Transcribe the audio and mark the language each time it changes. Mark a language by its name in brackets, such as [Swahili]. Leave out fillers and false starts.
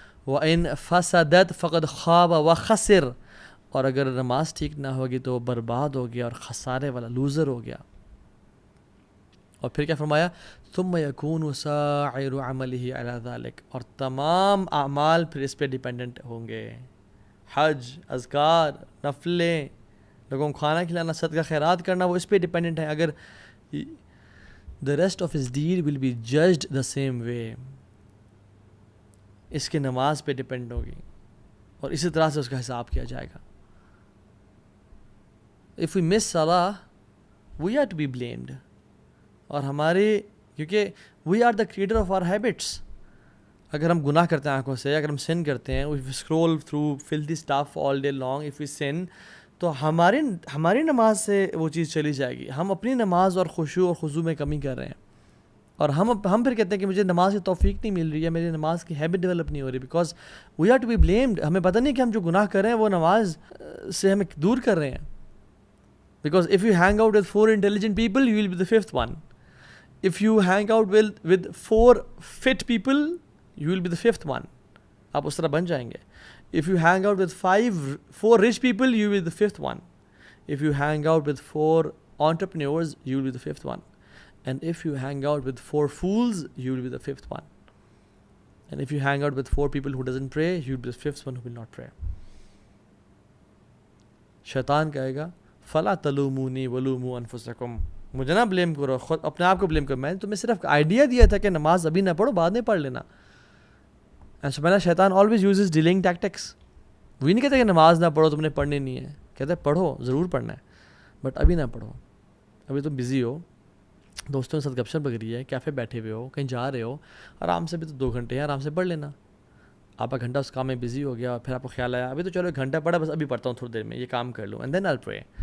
[Arabic] وإن فسدت فقد خاب وخسر. [Urdu] اور اگر نماز ٹھیک نہ ہوگی تو وہ برباد ہو گیا اور خسارے والا لوزر ہو گیا. اور پھر کیا فرمایا, [Arabic] ثم يكون سائر عمله على ذلك. [Urdu] اور تمام اعمال پھر اس پہ ڈیپینڈنٹ ہوں گے. حج, اذکار, نفلیں, لوگوں کو کھانا کھلانا, صدقہ خیرات کرنا, وہ اس پہ ڈیپینڈنٹ ہے. اگر [English] the rest of his deed will be judged the same way. [Urdu] اس کی نماز پہ ڈیپینڈ ہوگی اور اسی طرح سے اس کا حساب کیا جائے گا. [English] if we miss salah we are to be blamed. [Urdu] اور ہمارے کیونکہ [English] we are the creator of our habits. [Urdu] اگر ہم گناہ کرتے ہیں آنکھوں سے, اگر ہم sin کرتے ہیں, [English] if we scroll through filthy stuff all day long, if we sin, [Urdu] تو ہماری نماز سے وہ چیز چلی جائے گی. ہم اپنی نماز اور خشوع اور خضوع میں کمی کر رہے ہیں, اور ہم پھر کہتے ہیں کہ مجھے نماز کی توفیق نہیں مل رہی ہے, میری نماز کی ہیبٹ ڈیولپ نہیں ہو رہی, [English] Because we are to be blamed. [Urdu] ہمیں پتہ نہیں کہ ہم جو گناہ کر رہے ہیں وہ نماز سے ہمیں دور کر رہے ہیں. [English] Because if you hang out with 4 intelligent people you will be the 5th one. If you hang out with 4 fit people you will be the 5th one. [Urdu] آپ اس طرح بن جائیں گے. [English] If you hang out with 4 rich people you will be the 5th one. If you hang out with 4 entrepreneurs you will be the 5th one. And if you hang out with 4 fools you will be the 5th one. And if you hang out with 4 people who doesn't pray you will be the 5th one who will not pray. [Urdu] شیطان کہے گا [Arabic] فلا تلومونی ولوموا انفسکم, [Urdu] مجھے نہ blame کرو, خود اپنے آپ کو بلیم کرو. میں نے تمہیں صرف آئیڈیا دیا تھا کہ نماز ابھی نہ پڑھو, بعد میں پڑھ لینا. [English] سبحان شیطان always uses delaying tactics. [Urdu] وہی نہیں کہتے کہ نماز نہ پڑھو, تم نے پڑھنی نہیں ہے. کہتے ہیں پڑھو, ضرور پڑھنا ہے, بٹ ابھی نہ پڑھو, ابھی تم بزی ہو, دوستوں کے ساتھ گپ شپ لگ رہی ہے, کیفے بیٹھے ہوئے ہو, کہیں جا رہے ہو, آرام سے بھی تو 2 گھنٹے ہیں, آرام سے پڑھ لینا. آپ کا گھنٹہ اس کام میں بزی ہو گیا, پھر آپ کو خیال آیا ابھی تو چلو 1 گھنٹہ پڑھا, بس ابھی پڑھتا ہوں تھوڑی دیر میں, یہ کام کر لوں, [English] And then I pray.